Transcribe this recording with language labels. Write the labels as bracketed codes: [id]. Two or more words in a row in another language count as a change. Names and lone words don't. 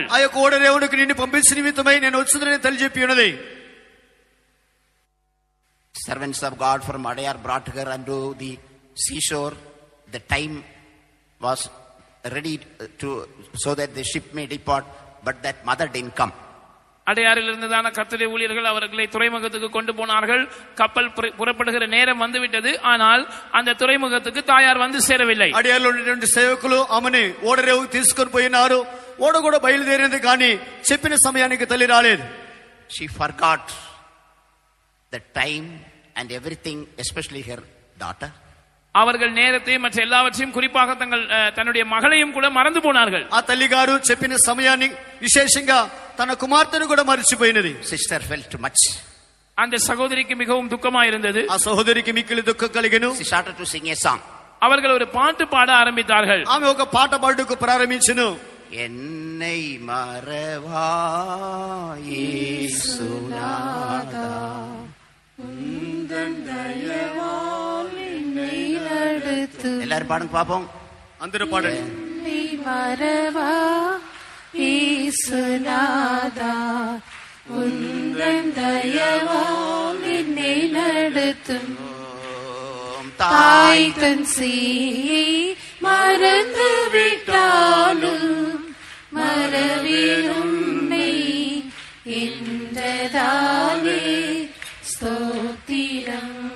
[te] ఆ యొక్క ఓడరేవునికి నిన్ను పంపించిన నిమిత్తమై నేను వచ్చుదనని తల్లి చెప్పి ఉన్నది. [en] Servants of God from Adayar brought her unto the seashore. The time was ready to so that the ship may depart, but that mother didn't come. [ta] அடையாறில் இருந்ததான கர்த்தருடைய ஊழியர்கள் அவர்களை துறைமுகத்துக்கு கொண்டு போனார்கள். கப்பல் புறப்படுகிற நேரம் வந்துவிட்டது, ஆனால் அந்த துறைமுகத்துக்கு தாயார் வந்து சேரவில்லை. [te] అడయార్లో ఉన్నటువంటి సేవకులు ఆమెని ఓడరేవుకు తీసుకొని పోయినారు. ఓడ కూడా బయలుదేరింది, కానీ చెప్పిన సమయానికి తల్లి రాలేదు. [en] She forgot the time and everything, especially her daughter. [ta] அவர்கள் நேரத்தை மற்ற எல்லாவற்றையும் குறிப்பாக தன்னுடைய மகளையும் கூட மறந்து போனார்கள். [te] ఆ తల్లి గారు చెప్పిన సమయాన్ని విశేషంగా తన కుమార్తెను కూడా మర్చిపోయినది. [en] Sister felt much. [ta] அந்த சகோதரிக்கு மிகவும் துக்கமாயிருந்தது. [te] ఆ సహోదరికి మిక్కిలి దుఃఖం కలిగెను. [en] She started to sing a song. [ta] அவர்கள் ஒரு பாட்டு பாட ஆரம்பித்தார்கள். [te] ఆమె ఒక పాట పాడుటకు ప్రారంభించెను. [ta] என்னை மறவா இயேசுநாதா, உந்தன் தயவால் என்னை நடத்து. எல்லாரும் பாடுங்க பாப்போம். [te] అందరూ పాడండి. [ta] என்னை மறவா இயேசுநாதா, உந்தன் தயவால் என்னை நடத்தும். தாய் தன் சேயை மறந்து விட்டாலும் மறவேன் உன்னை என்றதாலே ஸ்தோத்திரம்.